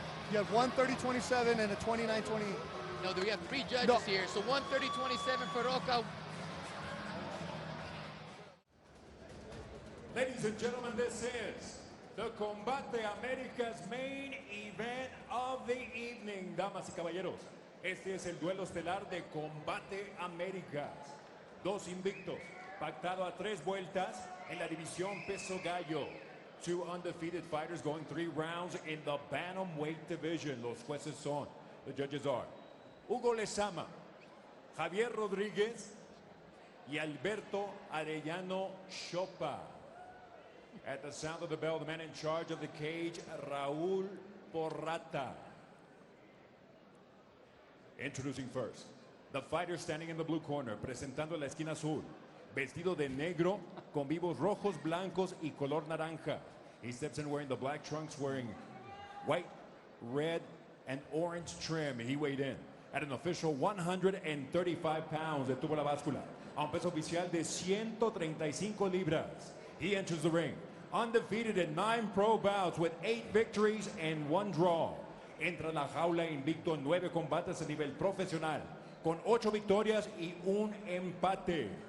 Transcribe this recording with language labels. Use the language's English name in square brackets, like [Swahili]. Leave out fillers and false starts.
[English] You have 130-27 and a 29-20. No, we have 3 judges here. So 130-27 for Roca. Ladies and gentlemen, this is the Combate America's main event of the evening. [Spanish] Damas y caballeros, este es el duelo estelar de Combate Américas. 2 invictos, pactado a 3 vueltas en la división peso gallo. [English] 2 undefeated fighters going 3 rounds in the bantamweight division. [Spanish] Los jueces son, [English] the judges are [Spanish] Hugo Lezama, Javier Rodríguez y Alberto Arellano Chopa. [English] At the sound of the bell, the man in charge of the cage, Raul Porrata. Introducing first, the fighter standing in the blue corner, [Spanish] presentando la esquina azul, vestido de negro, con vivos rojos, blancos y color naranja. [English] He steps in wearing the black trunks, wearing white, red, and orange trim. He weighed in at an official 135 pounds. [Spanish] Detuvo la báscula a un peso oficial de 135 libras. [English] He enters the ring undefeated in 9 pro bouts with 8 victories and 1 draw. [Spanish] Entra la jaula invicto en 9 combates a nivel profesional, con 8 victorias y 1 empate.